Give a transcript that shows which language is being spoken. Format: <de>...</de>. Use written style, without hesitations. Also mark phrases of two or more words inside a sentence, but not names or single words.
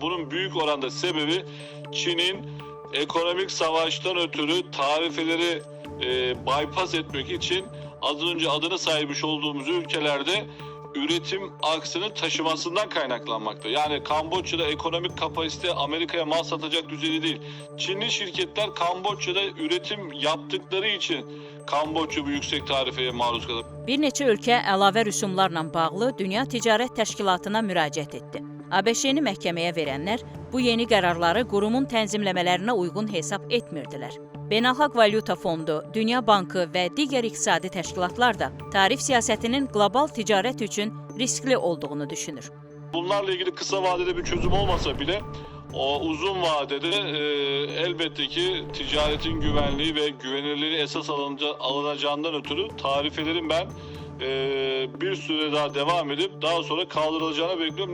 <tr>Bunun büyük oranda sebebi Çin'in ekonomik savaştan ötürü tarifeleri bypass etmek için az önce adını saymış olduğumuz ülkelerde üretim aksını taşımasından kaynaklanmakta. Yani Kamboçya'da ekonomik kapasite Amerika'ya mal satacak düzeyde değil. Çinli şirketler Kamboçya'da üretim yaptıkları için Kamboçya bu yüksek tarifeye maruz kalır.</tr> <az>Bir neçə ölkə əlavə rüsumlarla bağlı Dünya Ticarət Təşkilatına müraciət etdi. ABŞ-ni məhkəməyə verənlər bu yeni qərarları qurumun tənzimləmələrinə uyğun hesab etmirdilər. Beynəlxalq Valyuta Fondu, Dünya Bankı və digər iqtisadi təşkilatlar da tarif siyasətinin qlobal ticarət üçün riskli olduğunu düşünür.</az> <tr>Bunlarla ilgili kısa vadede bir çözüm olmasa bile o uzun vadede elbette ki ticaretin güvenliği ve güvenilirliği esas alınacağından ötürü tarifelerin ben bir süre daha devam edip daha sonra kaldırılacağını bekliyorum.</tr>